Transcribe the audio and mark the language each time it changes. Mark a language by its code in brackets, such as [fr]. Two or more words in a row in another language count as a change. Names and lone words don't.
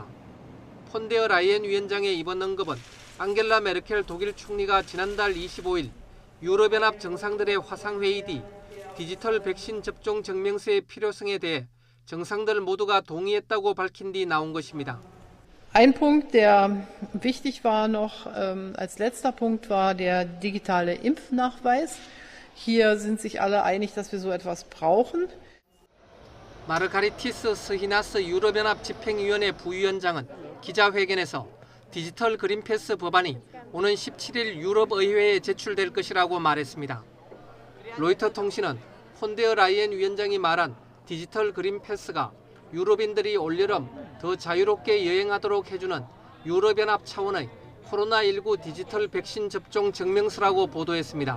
[ko] 폰데어 라이엔 위원장의 이번 언급은 앙겔라 메르켈 독일 총리가 지난달 25일 유럽연합 정상들의 화상회의 뒤 디지털 백신 접종 증명서의 필요성에 대해 정상들 모두가 동의했다고 밝힌 뒤 나온 것입니다. [de] Ein Punkt, der wichtig war noch als letzter Punkt, war der digitale Impfnachweis. Hier sind sich alle einig, dass wir so etwas brauchen. [ko] 마르가리티스 스히나스 유럽연합 집행위원회 부위원장은 기자회견에서 디지털 그린패스 법안이 오는 17일 유럽의회에 제출될 것이라고 말했습니다. 로이터 통신은 폰데어 라이엔 위원장이 말한 디지털 그린패스가 유럽인들이 올여름 더 자유롭게 여행하도록 해주는 유럽연합 차원의 코로나19 디지털 백신 접종 증명서라고 보도했습니다.